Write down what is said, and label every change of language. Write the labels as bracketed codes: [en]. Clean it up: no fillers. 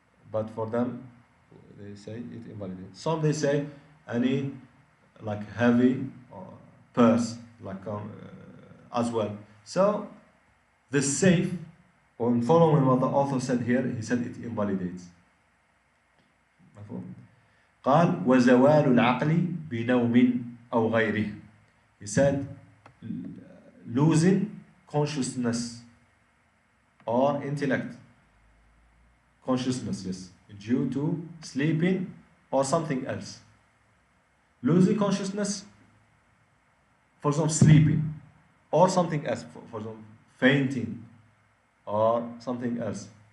[en] But for them, they say it invalidates. Some they say any like heavy or purse, like as well. So the safe, when following what the author said here, he said it invalidates. [ar] قال وزوال العقل بنوم أو غيره. [en] He said losing consciousness or intellect. Consciousness, yes, due to sleeping or something else. Losing consciousness, for example, sleeping, or something else, for example, fainting, or something else.